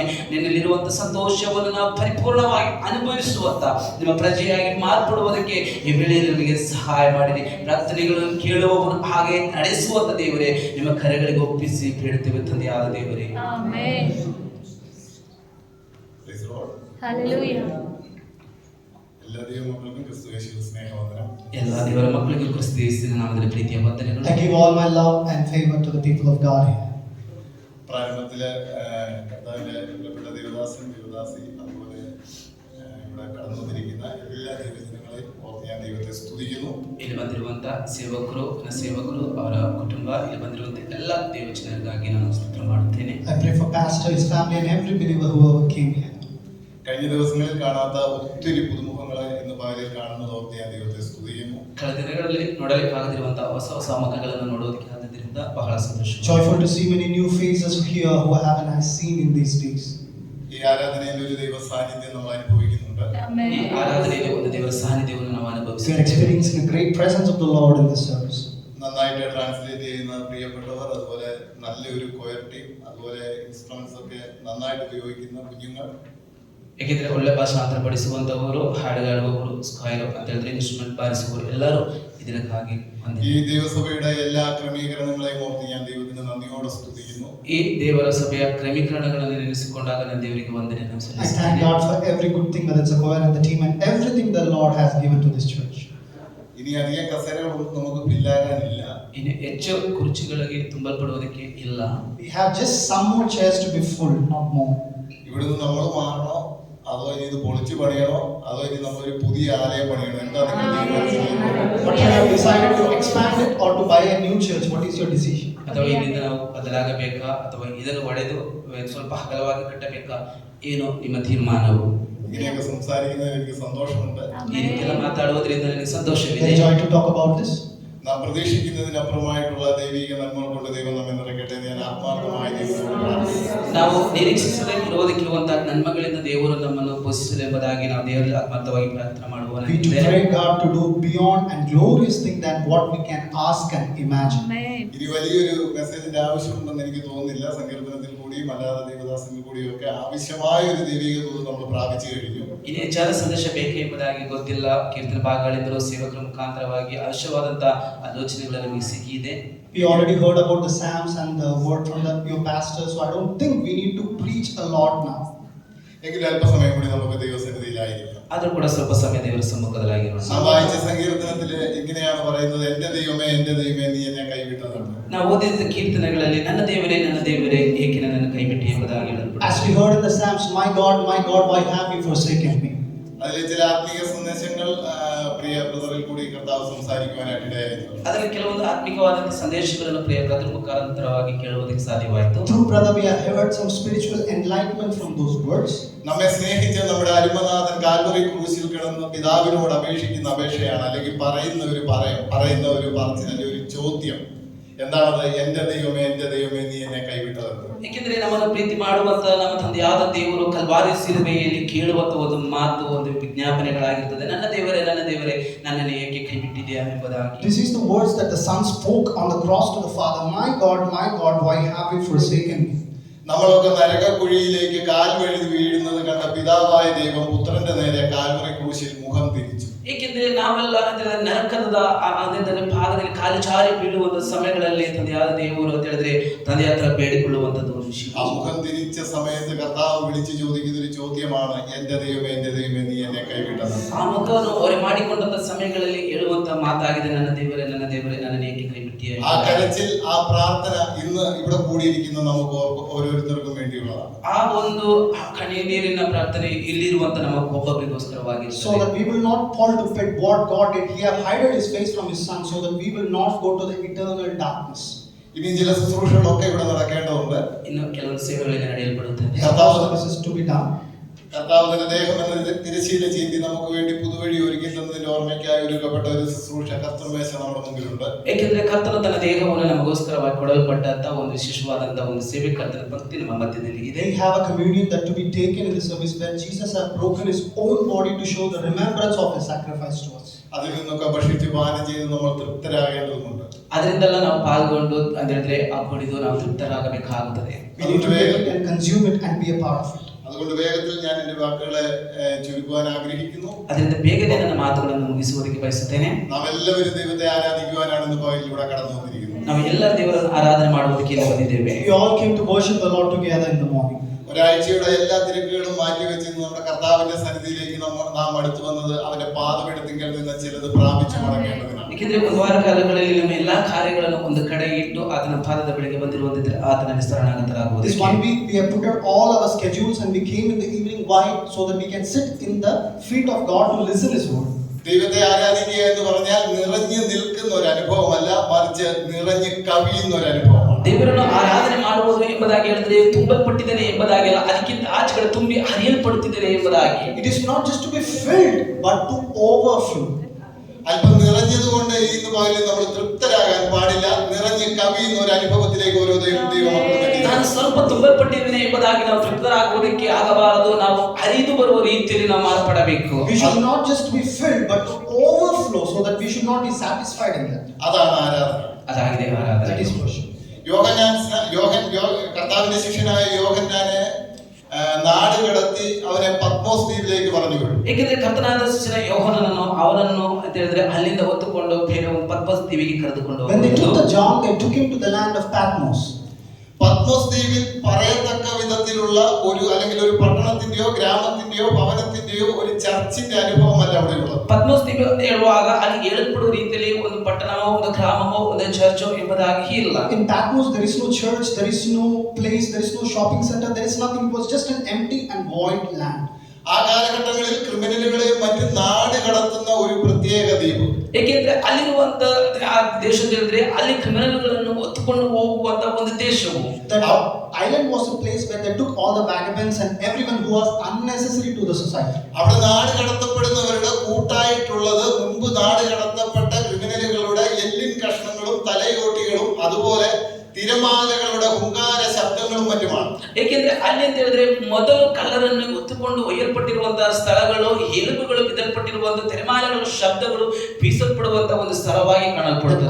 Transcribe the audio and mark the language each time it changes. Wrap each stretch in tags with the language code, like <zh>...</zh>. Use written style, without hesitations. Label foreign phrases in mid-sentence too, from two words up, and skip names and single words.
<kn>ನಿನ್ನಲ್ಲಿರುವಂತಹ ಸಂತೋಷವನ್ನು ನಾವು ಪರಿಪೂರ್ಣವಾಗಿ ಅನುಭವಿಸುವಂತ ನಿಮ್ಮ ಪ್ರಜೆಯಾಗಿ ಮಾರ್ಪಡುವುದಕ್ಕೆ ಈ ವೇಳೆಯಲ್ಲಿ ನಮಗೆ ಸಹಾಯ ಮಾಡಿರಿ. ಪ್ರಾರ್ಥನೆಗಳನ್ನು ಕೇಳುವವರು ಹಾಗೆ ನಡೆಸುವಂತ ದೇವರೇ ನಿಮ್ಮ ಕರೆಗಳಿಗೆ ಒಪ್ಪಿಸಿ ಬೇಡುತ್ತೇವೆ ತಂದೆಯಾದ ದೇವರೇ. ಆಮೆನ್. ಹಲ್ಲೆಲೂಯಾ.</kn> <ml>എല്ലാ ദൈവമക്കൾക്കും ക്രിസ്തു യേശുവിൽ സ്നേഹവന്ദനം.</ml> <kn>ಎಲ್ಲ ದೇವರ ಮಕ್ಕಳಿಗೂ ಕ್ರಿಸ್ತ ಯೇಸುವಿನ ನಾಮದಲ್ಲಿ ಪ್ರೀತಿಯ ವಂದನೆಗಳು.</kn> <en>I give all my love and favor to the people of God here.</en> <ml>പ്രാരംഭത്തില് കർത്താവിന്റെ പ്രിയപ്പെട്ട ദേവദാസൻ ദേവദാസി അതുപോലെ ഇവിടെ കടന്നു വന്നിരിക്കുന്ന എല്ലാ ദൈവജനങ്ങളെയും ഓർത്ത് ഞാൻ ദൈവത്തെ സ്തുതിക്കുന്നു.</ml> <kn>ಇಲ್ಲಿ ಬಂದಿರುವಂತ ಸೇವಕರು ಅವರ ಕುಟುಂಬ, ಇಲ್ಲಿ ಬಂದಿರುವಂತ ಎಲ್ಲ ದೇವಜನರಿಗಾಗಿ ನಾನು ಸ್ತೋತ್ರ ಮಾಡುತ್ತೇನೆ.</kn> <en>I pray for pastor, his family and every believer whoever came here.</en> <ml>കഴിഞ്ഞ ദിവസങ്ങളിൽ കാണാത്ത ഒത്തിരി പുതുമുഖങ്ങളെ ഇന്ന് പകലിൽ കാണുന്നത് ഓർത്ത് ഞാൻ ദൈവത്തെ സ്തുതിക്കുന്നു.</ml> <kn>ಕಳೆದ ದಿನಗಳಲ್ಲಿ ನೋಡಲಿಕ್ಕಾಗದಿರುವಂತಹ ಹೊಸ ಮುಖಗಳನ್ನು ನೋಡೋದಕ್ಕೆ ಆದರಿಂದ ಬಹಳ ಸಂತೋಷ.</kn> <en>Joyful to see many new faces here who I haven't seen in these days.</en> <ml>ഈ ആരാധനയിൽ ഒരു ദൈവ സാന്നിധ്യം നമ്മൾ അനുഭവിക്കുന്നുണ്ട്.</ml> <kn>ಈ ಆರಾಧನೆಯಲ್ಲಿ ಒಂದು ದೇವರ ಸಾನ್ನಿಧ್ಯವನ್ನು ನಾವು</kn> <en>We are</en> <kn>ಅನುಭವಿಸುತ್ತೇವೆ.</kn> <en>experiencing a great presence of the Lord in this service.</en> <ml>നന്നായിട്ട് ട്രാൻസ്ലേറ്റ് ചെയ്യുന്ന പ്രിയപ്പെട്ടവർ, അതുപോലെ നല്ലൊരു</ml> <en>choir team,</en> <ml>അതുപോലെ ഇൻസ്ട്രുമെന്റ്സ് ഒക്കെ നന്നായിട്ട് ഉപയോഗിക്കുന്ന കുഞ്ഞുങ്ങൾ,</ml> <kn>ಏಕೆಂದರೆ ಒಳ್ಳೆ ಭಾಷಾಂತರ ಪಡಿಸುವಂತವರು, ಹಾಡುಗಾಡುವವರು, ಸ್ಕ್ವೈರ್ ಅಂತ ಹೇಳಿದ್ರೆ ಇನ್ಸ್ಟ್ರೂಮೆಂಟ್ ಬಾರಿಸುವವರು ಎಲ್ಲರೂ ಇದಕ್ಕಾಗಿ</kn> <ml>ഈ ദൈവസഭയുടെ എല്ലാ ക്രമീകരണങ്ങളെയും ഓർത്ത് ഞാൻ ദൈവത്തിന് നന്ദിയോടെ സ്തുതിക്കുന്നു.</ml> <kn>ಈ ದೇವರ ಸಭೆಯ ಕ್ರಮೀಕರಣಗಳನ್ನು ನೆನೆಸಿಕೊಂಡಾಗ ನಾನು ದೇವರಿಗೆ ವಂದನೆಯನ್ನು</kn> <en>I thank</en> <kn>ಸಲ್ಲಿಸುತ್ತೇನೆ.</kn> <en>God for every good thing that it's a choir and the team and everything the Lord has given to this church.</en> <ml>ഇനി അധികം കസേരകളൊന്നും നമുക്ക് ഫില്ലാകാനില്ല.</ml> <kn>ಇನ್ನು ಹೆಚ್ಚು ಕುರ್ಚಿಗಳಿಗೆ ತುಂಬಲ್ಪಡುವುದಕ್ಕೆ ಇಲ್ಲ.</kn> <en>We have just some more chairs to be full, not more.</en> <ml>ഇവിടുന്ന് നമ്മൾ മാറണോ, അതോ ഇനി ഇത് പൊളിച്ചു പണിയണോ, അതോ ഇനി നമ്മളൊരു പുതിയ ആലയം പണിയണോ? എന്താ നിങ്ങൾ തീരുമാനിച്ചത്?</ml> <en>But you have decided to expand it or to buy a new church. What is your decision?</en> <kn>ಅಥವಾ ಇಲ್ಲಿಂದ ನಾವು ಬದಲಾಗಬೇಕಾ ಅಥವಾ ಇದನ್ನು ಒಡೆದು ಸ್ವಲ್ಪ ಅಗಲವಾಗಿ ಕಟ್ಟಬೇಕಾ, ಏನು ನಿಮ್ಮ ತೀರ್ಮಾನವು?</kn> <ml>ഇങ്ങനെയൊക്കെ സംസാരിക്കുന്നതിൽ എനിക്ക് സന്തോഷമുണ്ട്.</ml> <kn>ಈ ರೀತಿಯೆಲ್ಲ ಮಾತಾಡುವುದರಿಂದ ನನಗೆ ಸಂತೋಷವಿದೆ.</kn> <en>There is joy to talk about this.</en> <ml>നാം പ്രതീക്ഷിക്കുന്നതിനപ്പുറമായിട്ടുള്ള ദൈവിക നന്മകൾ കൊണ്ട് ദൈവം നമ്മെ നിറയ്ക്കട്ടെ എന്ന് ഞാൻ ആത്മാർത്ഥമായി ദൈവത്തോട് പ്രാർത്ഥിക്കുന്നു.</ml> <kn>ನಾವು ನಿರೀಕ್ಷಿಸದೇ ಇರುವುದಕ್ಕಿರುವಂತಹ ನನ್ಮಗಳಿಂದ ದೇವರು ನಮ್ಮನ್ನು ಪೋಷಿಸಲು ಎಂಬುದಾಗಿ ನಾವು ದೇವರಲ್ಲಿ ಆತ್ಮಾರ್ಥವಾಗಿ ಪ್ರಾರ್ಥನೆ</kn> <en>We</en> <kn>ಮಾಡುವ</kn> <en>pray God to do beyond and glorious thing than what we can ask and imagine.</en> <kn>ಆಮೆನ್.</kn> <ml>ഇനി വലിയൊരു മെസ്സേജിന്റെ ആവശ്യമുണ്ടെന്ന് എനിക്ക് തോന്നുന്നില്ല. സങ്കീർത്തനത്തിൽ കൂടിയും അല്ലാതെ ദൈവദാസനിൽ കൂടിയും ഒക്കെ ആവശ്യമായ ഒരു ദൈവിക ദൂത് നമ്മൾ പ്രാപിച്ചു കഴിഞ്ഞു.</ml> <kn>ಇನ್ನು ಹೆಚ್ಚಾದ ಸಂದೇಶ ಬೇಕೇ ಎಂಬುದಾಗಿ ಗೊತ್ತಿಲ್ಲ. ಕೀರ್ತನ ಭಾಗಗಳಿಂದಲೂ ಸೇವಕರ ಮುಖಾಂತರವಾಗಿ ಅವಶ್ಯವಾದಂತಹ ಆಲೋಚನೆಗಳು ನಮಗೆ ಸಿಕ್ಕಿದೆ.</kn> <en>We already heard about the Psalms and the word from your pastor, so I don't think we need to preach a lot now.</en> <ml>എങ്കിലും അല്പസമയം കൂടി നമുക്ക് ദൈവസന്നിധിയിലായിരിക്കാം.</ml> <kn>ಆದರೂ ಕೂಡ ಸ್ವಲ್ಪ സമಯ ದೇವರ ಸಮ್ಮುಖದಲ್ಲಾಗಿರೋಣ.</kn> <ml>നാം വായിച്ച സങ്കീർത്തനത്തില് ഇങ്ങനെയാണ് പറയുന്നത്, എന്റെ ദൈവമേ നീ എന്നെ കൈവിട്ടതാണ്.</ml> <kn>ನಾವು ಓದಿದ ಕೀರ್ತನೆಗಳಲ್ಲಿ ನನ್ನ ದೇವರೇ ಏಕೆ ನನ್ನನ್ನು ಕೈಬಿಟ್ಟಿ ಎಂಬುದಾಗಿ ಹೇಳಲ್ಪಟ್ಟಿದೆ.</kn> <en>As we heard in the Psalms, my God, why have you forsaken me?</en> <ml>അതിൽ ചില ആത്മീയ സന്ദേശങ്ങൾ പ്രിയ ബ്രദറിൽ കൂടി കർത്താവ് സംസാരിക്കുവാനായിട്ട് ഇടയായിരുന്നു.</ml> <kn>ಅದರಲ್ಲಿ ಕೆಲವೊಂದು ಆತ್ಮಿಕವಾದಂತಹ ಸಂದೇಶಗಳನ್ನು ಪ್ರಿಯ ಬ್ರದರ್ ಮುಖಾಂತರವಾಗಿ ಕೇಳುವುದಕ್ಕೆ ಸಾಧ್ಯವಾಯಿತು.</kn> <en>Through brother, we have heard some spiritual enlightenment from those words.</en> <ml>നമ്മെ സ്നേഹിച്ച നമ്മുടെ അരുമനാഥൻ കാൽവറി ക്രൂശിൽ കിടന്ന് പിതാവിനോട് അപേക്ഷിക്കുന്ന അപേക്ഷയാണ്, അല്ലെങ്കിൽ പറയുന്ന ഒരു പറച്ചിൽ, അല്ലെങ്കിൽ ഒരു ചോദ്യം. എന്താണത്? എന്റെ ദൈവമേ നീ എന്നെ കൈവിട്ടത്.</ml> <kn>ಏಕೆಂದರೆ ನಮ್ಮನ್ನು ಪ್ರೀತಿ ಮಾಡುವಂತ ನಮ್ಮ ತಂದೆಯಾದ ದೇವರು ಕಲ್ವಾರಿ ಶಿಲುಬೆಯಲ್ಲಿ ಕೇಳುವಂತ ಒಂದು ಮಾತು, ಒಂದು ವಿಜ್ಞಾಪನೆಗಳಾಗಿರ್ತದೆ. ನನ್ನ ದೇವರೇ ನನ್ನನ್ನು ಏಕೆ ಕೈಬಿಟ್ಟಿದೆಯಾ ಎಂಬುದಾಗಿ.</kn> <en>This is the words that the Son spoke on the cross to the Father. My God, why have you forsaken me?</en> <ml>നമ്മളൊക്കെ നരകക്കുഴിയിലേക്ക് കാൽ വഴുതി വീഴുന്നത് കണ്ട പിതാവായ ദൈവം പുത്രന്റെ നേരെ കാൽവറി ക്രൂശിൽ മുഖം തിരിച്ചു.</ml> <kn>ಏಕೆಂದರೆ ನಾವೆಲ್ಲ ನರಕದ ಭಾಗದಲ್ಲಿ ಕಾಲು ಚಾರಿ ಬೀಳುವಂತ ಸಮಯಗಳಲ್ಲಿ ತಂದೆಯಾದ ದೇವರು ಅಂತ ಹೇಳಿದ್ರೆ ತಂದೆ ಹತ್ರ ಬೇಡಿಕೊಳ್ಳುವಂತದ್ದು ಒಂದು ವಿಷಯ.</kn> <ml>ആ മുഖം തിരിച്ച സമയത്ത് കർത്താവ് വിളിച്ചു ചോദിക്കുന്ന ഒരു ചോദ്യമാണ്, എന്റെ ദൈവമേ നീ എന്നെ കൈവിട്ടത്.</ml> <kn>ಆ ಮುಖವನ್ನು ಹೊರೆ ಮಾಡಿಕೊಂಡಂತ ಸಮಯಗಳಲ್ಲಿ ಹೇಳುವಂತ ಮಾತಾಗಿದೆ, ನನ್ನ ದೇವರೇ ನನ್ನನ್ನು ಏಕೆ കൈപ്പറ്റിയ</kn> <ml>ആ കരച്ചിൽ, ആ പ്രാർത്ഥന ഇന്ന് ഇവിടെ കൂടിയിരിക്കുന്ന നമുക്ക് ഓരോരുത്തർക്കും വേണ്ടിയുള്ളതാണ്.</ml> <kn>ಆ ಒಂದು ಕಣ್ಣೀರಿನ ಪ್ರಾರ್ಥನೆ ಇಲ್ಲಿರುವಂತ ನಮಗೆ ಒಬ್ಬೊಬ್ಬರಿಗೋಸ್ಕರವಾಗಿ,</kn> <en>So that we will not fall to pit what God did. He have hidden his face from his son, so that we will not go to the eternal darkness.</en> <ml>ഇനി ചില ശുശ്രൂഷകളൊക്കെ ഇവിടെ നടക്കേണ്ടതുണ്ട്.</ml> <kn>ಇನ್ನು ಕೆಲವು ಸೇವೆಗಳಿಗೆ ನಡೆಯಲ್ಪಡುತ್ತದೆ.</kn> <en>Services to be done.</en> <ml>കർത്താവ് തന്റെ ദേഹം എന്ന തിരശ്ശീല ചീന്തി നമുക്ക് വേണ്ടി പുതുവഴി ഒരുക്കി തന്നതിന്റെ ഓർമ്മയ്ക്കായി ഒരുക്കപ്പെട്ട ഒരു ശുശ്രൂഷ കർത്തൃമേശ നമ്മുടെ മുമ്പിലുണ്ട്.</ml> <kn>ಏಕೆಂದರೆ ಕರ್ತನು ತನ್ನ ದೇಹವನ್ನು ನಮಗೋಸ್ಕರವಾಗಿ ಕೊಡಲ್ಪಟ್ಟಂತ ಒಂದು ವಿಶೇಷವಾದಂತಹ ಒಂದು ಸೇವೆ ಕರ್ತನ ಭಕ್ತಿ ನಮ್ಮ ಮಧ್ಯದಲ್ಲಿ ಇದೆ.</kn> <en>They have a communion that to be taken in the service where Jesus has broken his own body to show the remembrance of his sacrifice to us.</en> <ml>അതിൽ നിന്നൊക്കെ ഭക്ഷിച്ച് പാനം ചെയ്ത് നമ്മൾ തൃപ്തരാകേണ്ടതുണ്ട്.</ml> <kn>ಅದರಿಂದೆಲ್ಲ ನಾವು ಪಾಲ್ಗೊಂಡು ಅಂತ ಹೇಳಿದ್ರೆ ಆ ಕುಡಿದು ನಾವು ತೃಪ್ತರಾಗಬೇಕಾಗುತ್ತದೆ.</kn> <en>We need to take it and consume it and be a part of it.</en> <ml>അതുകൊണ്ട് വേഗത്തിൽ ഞാൻ എന്റെ വാക്കുകളെ ചുരുക്കുവാൻ ആഗ്രഹിക്കുന്നു.</ml> <kn>ಅದರಿಂದ ಬೇಗನೆ ನನ್ನ ಮಾತುಗಳನ್ನು ಮುಗಿಸುವುದಕ್ಕೆ ಬಯಸುತ್ತೇನೆ.</kn> <ml>നാം എല്ലാവരും ദൈവത്തെ ആരാധിക്കുവാനാണ് ഇന്ന് പകലിലൂടെ കടന്നു വന്നിരിക്കുന്നത്.</ml> <kn>ನಾವು ಎಲ್ಲರೂ ದೇವರನ್ನು ಆರಾಧನೆ ಮಾಡುವುದಕ್ಕೆ ಇಲ್ಲಿ ಬಂದಿದ್ದೇವೆ.</kn> <en>We all came to worship the Lord together in the morning.</en> <ml>ഒരാഴ്ചയുടെ എല്ലാ തിരക്കുകളും മാറ്റിവെച്ച് നമ്മുടെ കർത്താവിന്റെ സന്നിധിയിലേക്ക് നാം അടുത്തു വന്നത് അവന്റെ പാദപീഠത്തിങ്കൽ നിന്ന് ചിലത് പ്രാപിച്ചു മടങ്ങേണ്ടതിനാണ്.</ml> <kn>ಏಕೆಂದರೆ ಒಂದು ವಾರ ಕಾಲಗಳಲ್ಲಿ ನಮ್ಮ ಎಲ್ಲಾ ಕಾರ್ಯಗಳನ್ನು ಒಂದು ಕಡೆ ಇಟ್ಟು ಆತನ ಪಾದದ ಬಳಿಗೆ ಬಂದಿರುವಂತಿದ್ರೆ ಆತನ ಶರಣಾಗತರಾಗುವುದು.</kn> <en>This 1 week we have put out all our schedules and we came in the evening. Why? So that we can sit in the feet of God to listen his word.</en> <ml>ദൈവത്തെ ആരാധിക്കുക എന്ന് പറഞ്ഞാൽ നിറഞ്ഞു നിൽക്കുന്ന ഒരു അനുഭവമല്ല, മറിച്ച് നിറഞ്ഞു കവിയുന്ന ഒരു അനുഭവമാണ്.</ml> <kn>ದೇವರನ್ನು ಆರಾಧನೆ ಮಾಡುವುದು ಎಂಬುದಾಗಿ ಹೇಳಿದ್ರೆ ತುಂಬಲ್ಪಟ್ಟಿದ್ದೇನೆ ಎಂಬುದಾಗಿಲ್ಲ, ಅದಕ್ಕಿಂತ ಆಚೆಗಡೆ ತುಂಬಿ ಹರಿಯಲ್ಪಡುತ್ತಿದ್ದೇನೆ ಎಂಬುದಾಗಿ.</kn> <en>It is not just to be filled but to overflow.</en> <ml>അല്പം നിറഞ്ഞതുകൊണ്ട് ഇന്ന് പകലിൽ നമ്മൾ തൃപ്തരാകാൻ പാടില്ല. നിറഞ്ഞ് കവിയുന്ന ഒരു അനുഭവത്തിലേക്ക് ഓരോ ദൈവമക്കളും</ml> <kn>ನಾನು ಸ್ವಲ್ಪ ತುಂಬಲ್ಪಟ್ಟಿದ್ದೇನೆ ಎಂಬುದಾಗಿ ನಾವು ತೃಪ್ತರಾಗುವುದಕ್ಕೆ ಆಗಬಾರದು. ನಾವು ಹರಿದು ಬರುವ ರೀತಿಯಲ್ಲಿ ನಾವು ಮಾರ್ಪಡಬೇಕು.</kn> <en>We should not just be filled but to overflow, so that we should not be satisfied in that.</en> <ml>അതാണ് ആരാധന.</ml> <kn>ಅದಾಗಿದೆ ಆರಾಧನೆ.</kn> <en>That is worship.</en> <ml>കർത്താവിന്റെ ശിഷ്യനായ യോഹന്നാനെ നാട് കടത്തി അവനെ പത്മോസ് ദ്വീപിലേക്ക് പറഞ്ഞു വിട്ടു.</ml> <kn>ಏಕೆಂದರೆ ಕರ್ತನಾದ ಶಿಷ್ಯನ ಯೋಹಾನನನ್ನು ಅವನನ್ನು ಅಂತ ಹೇಳಿದ್ರೆ ಅಲ್ಲಿಂದ ಹೊತ್ತುಕೊಂಡು ಬೇರೆ ಒಂದು ಪತ್ಮೋಸ್ ದ್ವೀಪಿಗೆ ಕರೆದುಕೊಂಡು</kn> <en>When they took the John, they took him to the land of Patmos.</en> <ml>പത്മോസ് ദ്വീപിൽ പറയത്തക്ക വിധത്തിലുള്ള ഒരു അല്ലെങ്കിൽ ഒരു പട്ടണത്തിന്റെയോ ഗ്രാമത്തിന്റെയോ ഭവനത്തിന്റെയോ ഒരു ചർച്ചിന്റെ അനുഭവമല്ല അവിടെയുള്ളത്.</ml> <kn>ಪತ್ಮೋಸ್ ದ್ವೀಪ ಅಂತ ಹೇಳುವಾಗ ಅಲ್ಲಿ ಹೇಳಲ್ಪಡುವ ರೀತಿಯಲ್ಲಿ ಒಂದು ಪಟ್ಟಣವೋ ಒಂದು ಗ್ರಾಮವೋ ಒಂದು ಚರ್ಚೋ ಎಂಬುದಾಗಿ ಇಲ್ಲ.</kn> <en>In Patmos there is no church, there is no place, there is no shopping center, there is nothing. It was just an empty and void land.</en> <ml>ആ കാലഘട്ടങ്ങളിൽ ക്രിമിനലുകളെയും മറ്റ് നാട് കടത്തുന്ന ഒരു പ്രത്യേക ദ്വീപ്.</ml> <kn>ಏಕೆಂದ್ರೆ ಅಲ್ಲಿರುವಂತ ಆ ದೇಶದಲ್ಲಿ ಅಲ್ಲಿ ಕ್ರಿಮಿನಲ್ಗಳನ್ನು ಹೊತ್ತುಕೊಂಡು ಹೋಗುವಂತ ಒಂದು ದೇಶವು.</kn> <en>That island was a place where they took all the vagabonds and everyone who was unnecessary to the society.</en> <ml>അവിടെ നാട് കടത്തപ്പെടുന്നവരുടെ കൂട്ടായിട്ടുള്ളത് മുൻപ് നാട് കടത്തപ്പെട്ട ക്രിമിനലുകളുടെ എല്ലിൻ കഷ്ണങ്ങളും തലയോട്ടികളും അതുപോലെ തിരമാലകളുടെ ഹുങ്കാര ശബ്ദങ്ങളും മറ്റുമാണ്.</ml> <kn>ಏಕೆಂದ್ರೆ ಅಲ್ಲಿ ಅಂತ ಹೇಳಿದ್ರೆ ಮೊದಲು ಕಳ್ಳರನ್ನು ಹೊತ್ತುಕೊಂಡು ಒಯ್ಯಲ್ಪಟ್ಟಿರುವಂತಹ ಸ್ಥಳಗಳು, ಎಲುಬುಗಳು ಬಿದ್ದಲ್ಪಟ್ಟಿರುವಂತಹ ತಿರಮಾಲೆಗಳ ಶಬ್ದಗಳು ಬೀಸಲ್ಪಡುವಂತಹ ಒಂದು ಸ್ಥಳವಾಗಿ ಕಾಣಲ್ಪಡುತ್ತದೆ.</kn>